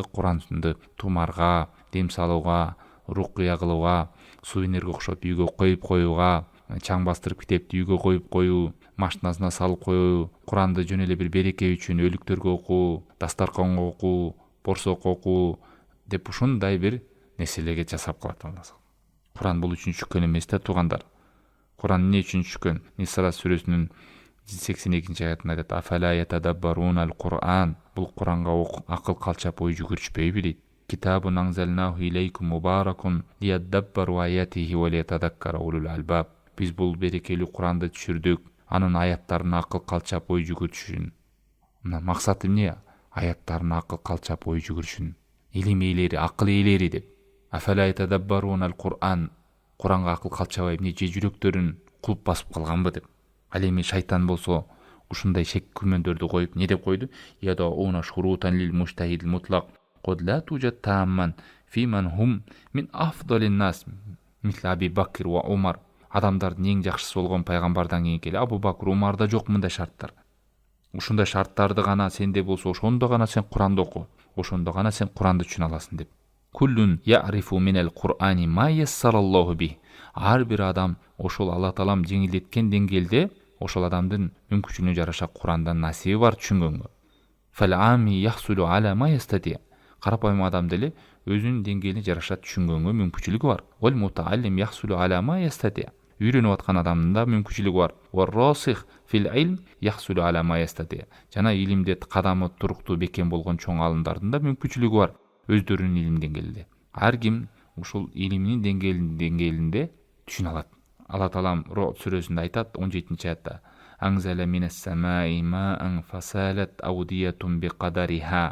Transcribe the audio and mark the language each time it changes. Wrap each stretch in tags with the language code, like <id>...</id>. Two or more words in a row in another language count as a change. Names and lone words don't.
<ky>Куранды тумарга, дем салууга, рукуя кылууга, сувенирге окшоп үйгө коюп коюуга, чаң бастырып китепти үйгө коюп коюу, машинасына салып коюу, Куранды жөн эле бир береке үчүн өлүктөргө окуу, дастарканга окуу, борсок окуу деп ушундай бир нерселерге жасап калат Алла. Куран бул үчүн түшкөн эмес да, туугандар. Куран эмне үчүн түшкөн? Исра сүрөсүнүн 82-аятында айтат:</ky> <ar>"أفلا يتدبرون القرآن".</ar> <ky>Бул Куранга акыл калчап ой жүгүрүшпөйбү дейт.</ky> <ar>"كتاب أنزلناه إليكم مبارك ليدبروا آياته وليتذكر أولو الألباب".</ar> <ky>Биз бул берекелүү Куранды түшүрдүк, анын аяттарына акыл калчап ой жүгүрүшүн. Мына максаты эмне? Аяттарына акыл калчап ой жүгүрүшүн. Илим ээлери, акыл ээлери деп.</ky> <ar>أفلا يتدبرون القرآن.</ar> <ky>Куранга акыл калчабай эмне же жүрөктөрүн кулп басып калганбы деп. Ал эми шайтан болсо ушундай шек күмөндөрдү коюп не деп койду?</ky> <ar>يدعون شروطاً للمجتهد المطلق قد لا توجد تماماً فيمن هم من أفضل الناس مثل أبي بكر وعمر.</ar> <ky>Адамдардын эң жакшысы болгон пайгамбардан кийинки эле Абу Бакр, Умарда жок мындай шарттар. Ушундай шарттарды гана сенде болсо, ошондо гана сен Куранды оку, ошондо гана сен Куранды түшүнө аласың деп.</ky> <ar>كلٌّ يعرف من القرآن ما يسّره الله به.</ar> <ky>Ар бир адам ошол Алла таалам жеңилдеткен деңгээлде ошол адамдын мүмкүнчүлүгүнө жараша Курандан насиби бар түшүнгөнгө.</ky> <ar>فالعامي يحصل على ما يستطيع.</ar> <ky>Карапайым адам деле өзүнүн деңгээлине жараша түшүнгөнгө мүмкүнчүлүгү бар.</ky> <ar>والمتعلم يحصل على ما يستطيع.</ar> <ky>Үйрөнүп аткан адамдын да мүмкүнчүлүгү бар.</ky> <ar>والراسخ في العلم يحصل على ما يستطيع.</ar> <ky>Жана илимде кадамы туруктуу бекем болгон чоң алымдардын да мүмкүнчүлүгү бар өздөрүнүн илим деңгээлинде. Ар ким ушул илиминин деңгээлинде түшүнө алат. Алла таалам Род сүрөсүндө айтат 17-аятта:</ky> <ar>"أنزل من السماء ماءً فسالت أودية بقدرها".</ar>